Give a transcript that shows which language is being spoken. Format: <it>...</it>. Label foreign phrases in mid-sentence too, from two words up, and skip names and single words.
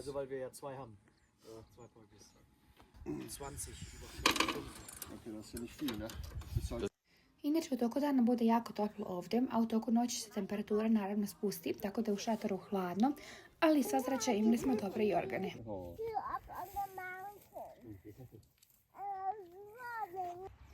<de>also weil wir ja zwei haben. Zwei Polkis. 20 über 4 Stunden. Okay, das ist ja nicht viel, ne? Das soll</de> <sr>Inače, u toku dana bude jako toplo ovdje, a u toku noći se temperatura naravno spusti, tako da je u šatoru hladno, ali sva sreća imali smo dobre i organe.</sr> <en>You up on the mountain. Running.</en>